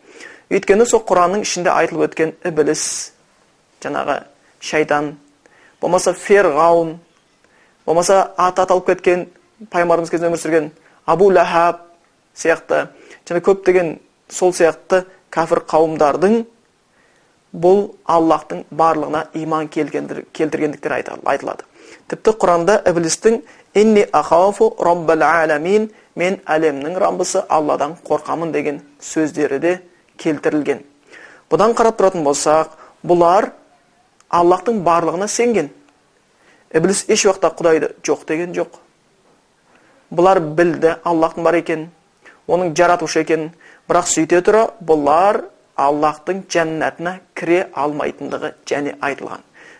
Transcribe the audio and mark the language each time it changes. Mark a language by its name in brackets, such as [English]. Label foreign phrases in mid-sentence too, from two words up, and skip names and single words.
[Kazakh] Өйткені сол Құранның ішінде айтылып өткен Иблис, жаңағы шайтан, болмаса Ферғаун, болмаса аты аталып кеткен пайғамбарымыз кезінде өмір сүрген Абу Лахаб сияқты, және көптеген сол сияқты кәфір қауымдардың бұл Аллахтың барлығына иман келтіргендіктер айтылады. Тіпті Құранда Иблистің [Arabic] «إني أخاف رب العالمين», [Kazakh] мен әлемнің Раббысы Алладан қорқамын деген сөздері де келтірілген. Бұдан қарап тұратын болсақ, бұлар Аллахтың барлығына сенген. Иблис еш уақытта Құдайды жоқ деген жоқ. Бұлар білді Аллахтың бар екен, оның жаратушы екен, бірақ сөйте тұра бұлар Аллахтың жәннатына кіре алмайтындығы және айтылған.